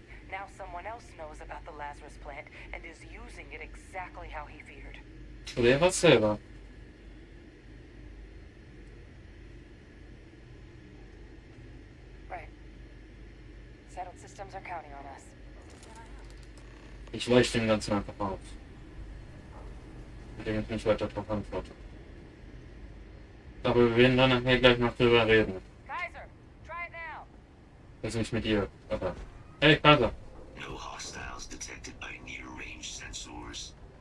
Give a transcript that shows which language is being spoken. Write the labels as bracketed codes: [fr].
[en] Now someone else knows about the Lazarus plant and is using it exactly how he feared. [de] Oder er war es selber. [en] Right. Settled systems are counting on us. [de] Ich weiche den Ganzen einfach aus. Indem ich nicht weiter drauf antworte. Aber wir werden dann nachher gleich noch drüber reden. [en] Kaiser, try it now. [de] Das ist nicht mit ihr, aber... [en] Hey, Kaiser. No hostiles detected by near-range sensors.